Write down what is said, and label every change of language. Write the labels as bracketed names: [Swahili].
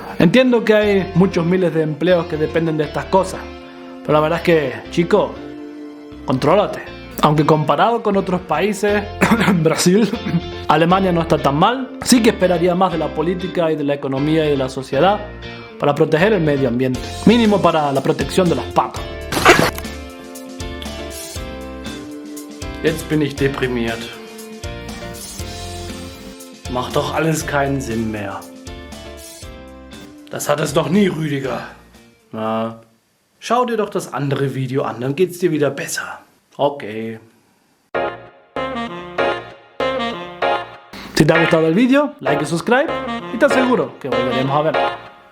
[Spanish] Entiendo que hay muchos miles de empleos que dependen de estas cosas, pero la verdad es que, chico, contrólate. Aunque comparado con otros países, Brasil, Alemania no está tan mal. Sí que esperaría más de la política y de la economía y de la sociedad para proteger el medio ambiente. Mínimo para la protección de los patos. [German] Jetzt bin ich deprimiert. Macht doch alles keinen Sinn mehr. Das hat es doch nie, Rüdiger. Na, schau dir doch das andere Video an, dann geht's dir wieder besser. Ok. [Spanish] Si te ha gustado el vídeo, like y subscribe y te aseguro que volveremos a verlo.